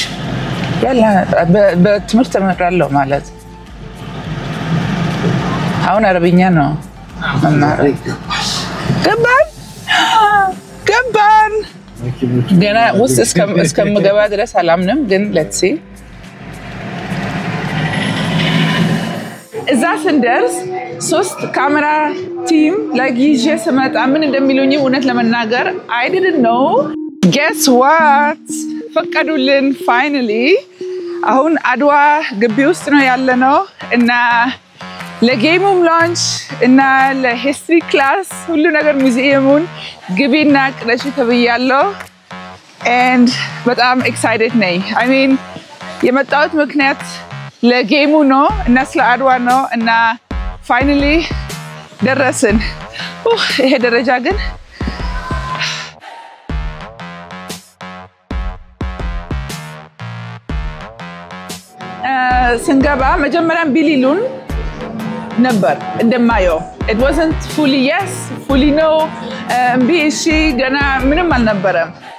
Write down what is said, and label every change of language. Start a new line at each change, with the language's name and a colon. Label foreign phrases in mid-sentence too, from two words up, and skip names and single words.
Amharic: ያላ በትምህርት ተመራለሁ ማለት አሁን አረብኛ ነው መማር። ገባን ገና ውስጥ እስከምገባ ድረስ አላምንም ግን
English: let's see
Amharic: እዛ ስንደርስ ሶስት ካሜራ ቲም like ይዤ ስመጣ ምን እንደሚሉኝ እውነት ለመናገር
English: I didn't know. Guess what?
Amharic: ፈቀዱልን finally አሁን አድዋ ግቢ ውስጥ ነው ያለነው እና ለጌሙም ላንች እና ለሂስትሪ ክላስ ሁሉ ነገር ሙዚየሙን ግቢና ቅረሺ ተብያለሁ and በጣም excited ነኝ።
English: I mean
Amharic: የመጣሁት ምክንያት ለጌሙ ነው እና ስለ አድዋ ነው እና finally ደረስን። ይሄ ደረጃ ግን ስንገባ መጀመሪያም ቢሊሉን ነበር እንደማየው
English: it wasn't fully yes fully no
Amharic: እምቢ እሺ ገና ምንም አልነበረም።